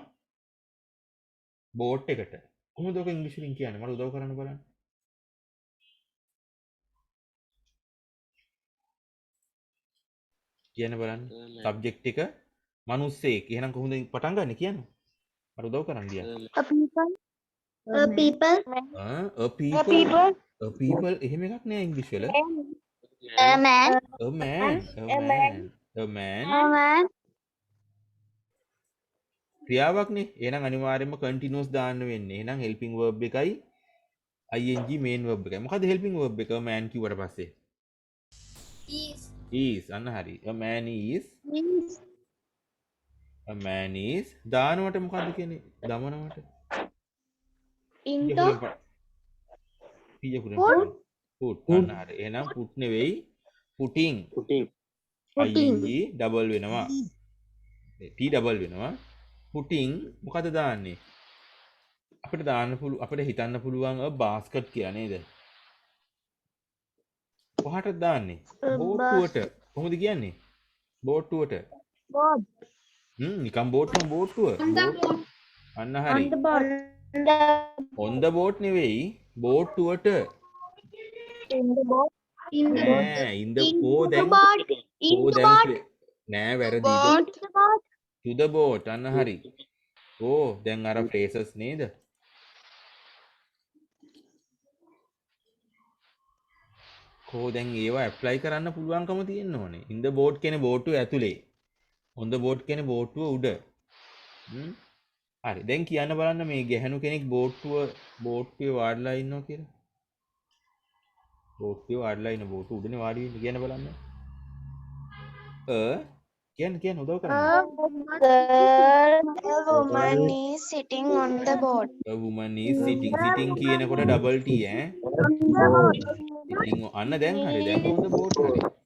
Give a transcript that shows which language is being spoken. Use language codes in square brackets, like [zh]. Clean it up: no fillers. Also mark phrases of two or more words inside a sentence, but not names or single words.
[si] බෝඩ් එකට. කොහොමද ඔක ඉංග්‍රීසියෙන් කියන්නේ? මට උදව් කරන්න බලන්න. කියන්න බලන්න. සබ්ජෙක්ට් එක මිනිස්සෙක්. එහෙනම් කොහොමද පටන් ගන්න කියන්න? මට උදව් කරන්න ලියන්න. [en] A people. A people [si] එහෙම එකක් නෑ ඉංග්‍රීසි වල. [en] A man. A man. [si] ක්‍රියාවක්නේ. එහෙනම් අනිවාර්යයෙන්ම continuous දාන්න වෙන්නේ. එහෙනම් [en] helping verb [si] එකයි [en] ing main verb [si] එකයි. මොකද [en] helping verb [si] එක man කිව්වට පස්සේ? is. අන්න හරි. [en] A man is [si] දානවට මොකද්ද කියන්නේ? දමනවට. [en] Into. put. [si] අන්න හරි. එහෙනම් put නෙවෙයි putting. ing double වෙනවා. t double වෙනවා. putting මොකද දාන්නේ? අපිට හිතන්න පුළුවන් basket කියලා නේද? කොහටද දාන්නේ? බෝට්ටුවට. කොහොමද කියන්නේ? බෝට්ටුවට. [en] boat. [si] නිකම් බෝට්ටුව. අන්න හරි. [en] On the boat. on the boat [si] නෙවෙයි බෝට්ටුවට. [en] In the boat. [si] නෑ [en] in the [si] කෝ දැන් [en] In [si] කෝ [en] the [si] දැන් [en] boat. [si] නෑ වැරදිද? [en] Boat. The boat. to the boat [si] අන්න හරි. ඕ දැන් අර phrases නේද? කෝ දැන් ඒවා ඇප්ලයි කරන්න පුළුවන්කම තියෙන්න ඕනේ. [en] in the boat [si] කියන්නේ බෝට්ටුව ඇතුලේ. [en] on the boat [si] කියන්නේ බෝට්ටුව උඩ. හ්ම්. හරි. දැන් කියන්න බලන්න මේ ගැහණු කෙනෙක් බෝට්ටුවේ වාඩිලා ඉන්නවා කියලා. බෝට්ටුවේ වාඩිලා ඉන්න බෝට්ටුව උඩනේ වාඩි වෙන්නේ කියන්න බලන්න. කියන්න උදව් කරන්න. [en] A woman is sitting on the boat. a woman is sitting [si] කියනකොට [en] double t [si] ඈ. [en] On the boat. [si] sitting අන්න දැන් හරි. දැන් [en] on the boat [si] හරි.